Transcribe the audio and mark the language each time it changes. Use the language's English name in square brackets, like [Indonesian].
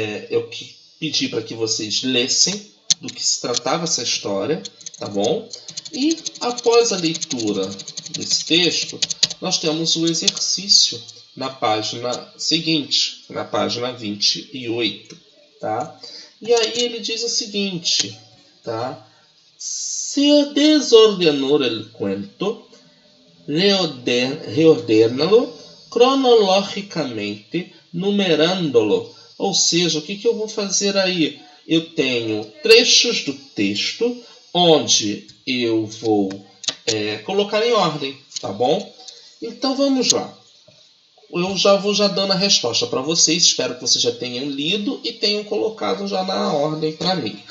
[Portuguese] Eu pedi para que vocês lessem do que se tratava essa história, tá bom? E após a leitura desse texto, nós temos o exercício na página seguinte, na página 28, tá? E aí ele diz o seguinte, tá? [Spanish] Se desordenou el cuento, reordénalo cronologicamente, numerándolo. [Portuguese] Ou seja, o que eu vou fazer aí? Eu tenho trechos do texto onde eu vou colocar em ordem, tá bom? Então vamos lá. Eu já vou dando a resposta para vocês. Espero que vocês já tenham lido e tenham colocado já na ordem para mim.